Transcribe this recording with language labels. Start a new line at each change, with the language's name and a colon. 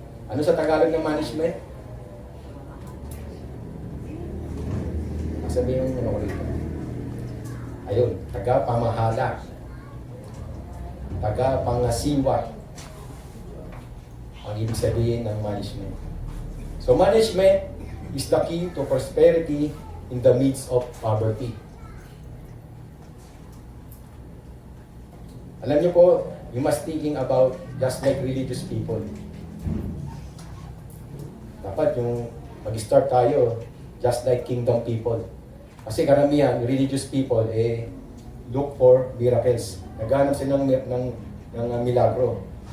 Filipino: Ano sa Tagalog ng management? Sabihin mo ulit. Ayun, taga-pamahala. Taga-pangasiwa. Ang ibig sabihin ng management.
English: So management is the key to prosperity in the midst of poverty.
Filipino: Alam niyo po,
English: you must thinking about just like religious people.
Filipino: Dapat yung mag-start tayo
English: just like kingdom people.
Filipino: Kasi karamihan,
English: religious people, look for miracles.
Filipino: Naghanap sila ng milagro.